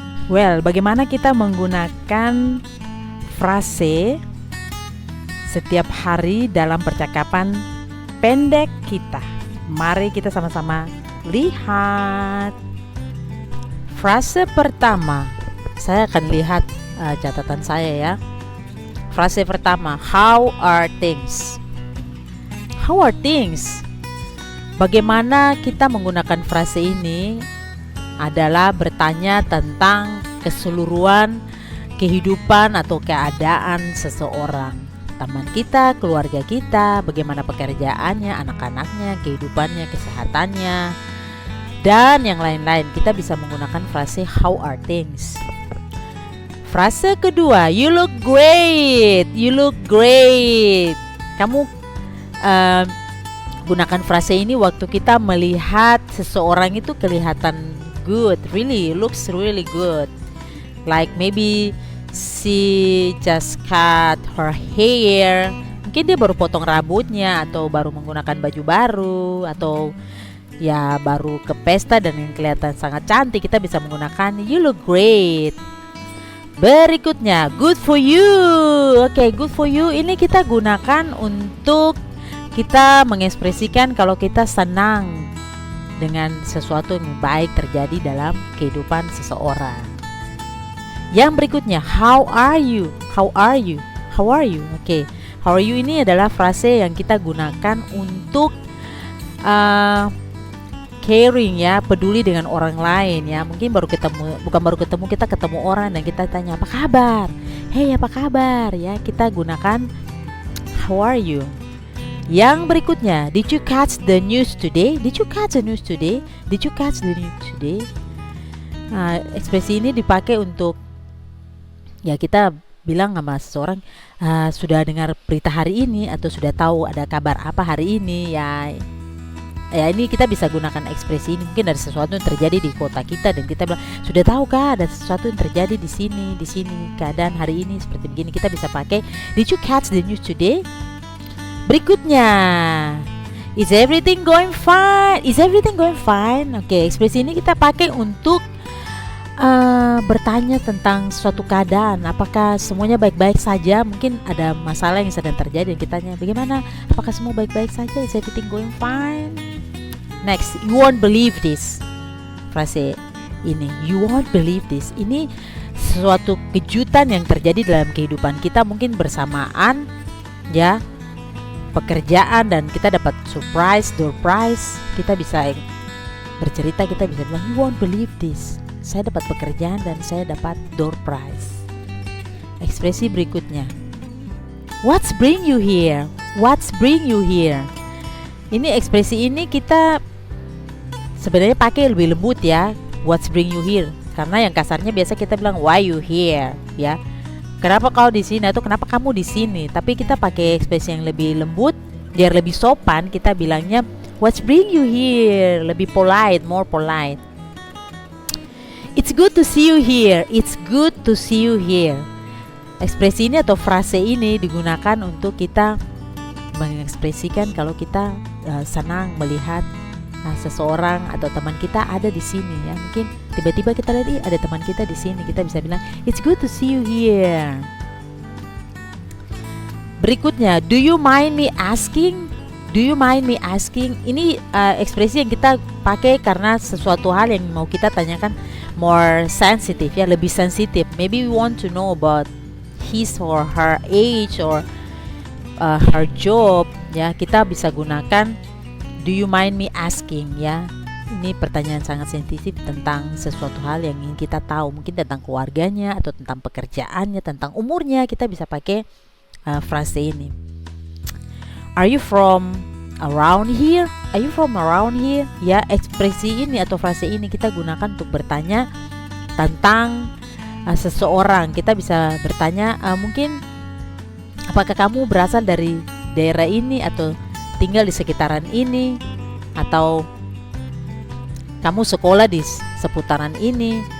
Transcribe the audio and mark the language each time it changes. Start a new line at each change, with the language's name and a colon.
Indonesian: Well, bagaimana kita menggunakan frase setiap hari dalam percakapan pendek kita? Mari kita sama-sama lihat. Frase pertama, saya akan lihat catatan saya ya. Frase pertama,
English: how are things? How are things?
Indonesian: Bagaimana kita menggunakan frase ini adalah bertanya tentang keseluruhan kehidupan atau keadaan seseorang. Teman kita, keluarga kita, bagaimana pekerjaannya, anak-anaknya, kehidupannya, kesehatannya, dan yang lain-lain. Kita bisa menggunakan frase
English: how are things.
Indonesian: Frase kedua,
English: you look great. You look great.
Indonesian: Kamu gunakan frase ini waktu kita melihat seseorang itu kelihatan
English: good, really looks really good. Like maybe she just cut her hair,
Indonesian: mungkin dia baru potong rambutnya atau baru menggunakan baju baru atau ya baru ke pesta dan yang kelihatan sangat cantik. Kita bisa menggunakan
English: you look great.
Indonesian: Berikutnya,
English: good for you.
Indonesian: Oke,
English: good for you
Indonesian: ini kita gunakan untuk kita mengekspresikan kalau kita senang dengan sesuatu yang baik terjadi dalam kehidupan seseorang. Yang berikutnya,
English: how are you? How are you? How are you?
Indonesian: Oke,
English: how are you
Indonesian: ini adalah frase yang kita gunakan untuk caring ya, peduli dengan orang lain ya. Mungkin kita ketemu orang dan kita tanya apa kabar? Hey, apa kabar? Ya, kita gunakan
English: how are you.
Indonesian: Yang berikutnya,
English: did you catch the news today? Did you catch the news today? Did you catch the news today?
Indonesian: Ekspresi ini dipakai untuk ya kita bilang sama seseorang sudah dengar berita hari ini atau sudah tahu ada kabar apa hari ini ya. Ya ini kita bisa gunakan ekspresi ini mungkin dari sesuatu yang terjadi di kota kita dan kita bilang sudah tahu kah ada sesuatu yang terjadi di sini keadaan hari ini seperti begini. Kita bisa pakai
English: did you catch the news today?
Indonesian: Berikutnya,
English: is everything going fine? Is everything going fine?
Indonesian: Oke, ekspresi ini kita pakai untuk bertanya tentang suatu keadaan. Apakah semuanya baik-baik saja? Mungkin ada masalah yang sedang terjadi dan kita tanya bagaimana? Apakah semua baik-baik saja?
English: Is everything going fine? Next, you won't believe this.
Indonesian: Frase ini,
English: you won't believe this.
Indonesian: Ini suatu kejutan yang terjadi dalam kehidupan kita mungkin bersamaan ya. Pekerjaan dan kita dapat surprise, door prize. Kita bisa bercerita, kita bisa bilang
English: you won't believe this.
Indonesian: Saya dapat pekerjaan dan saya dapat door prize. Ekspresi berikutnya,
English: what's bring you here? What's bring you here?
Indonesian: Ini ekspresi ini kita sebenarnya pakai lebih lembut ya. What's bring you here? Karena yang kasarnya biasa kita bilang
English: why you here
Indonesian: ya. Kenapa kau di sini atau kenapa kamu di sini? Tapi kita pakai ekspresi yang lebih lembut, biar lebih sopan. Kita bilangnya
English: what's bring you here?
Indonesian: Lebih polite,
English: more polite. It's good to see you here. It's good to see you here.
Indonesian: Ekspresi ini atau frase ini digunakan untuk kita mengekspresikan kalau kita senang melihat seseorang atau teman kita ada di sini ya. Mungkin tiba-tiba kita lihat ada teman kita di sini, kita bisa bilang
English: it's good to see you here. Berikutnya, do you mind me asking? Do you mind me asking?
Indonesian: Ini ekspresi yang kita pakai karena sesuatu hal yang mau kita tanyakan
English: more sensitive
Indonesian: ya, lebih sensitif.
English: Maybe we want to know about his or her age or her job ya.
Indonesian: Kita bisa gunakan
English: do you mind me asking
Indonesian: ya. Ini pertanyaan sangat sensitif tentang sesuatu hal yang ingin kita tahu. Mungkin tentang keluarganya atau tentang pekerjaannya, tentang umurnya. Kita bisa pakai frase ini.
English: Are you from around here? Are you from around here?
Indonesian: Ya, ekspresi ini atau frase ini kita gunakan untuk bertanya tentang seseorang. Kita bisa bertanya mungkin apakah kamu berasal dari daerah ini atau tinggal di sekitaran ini, atau kamu sekolah di seputaran ini.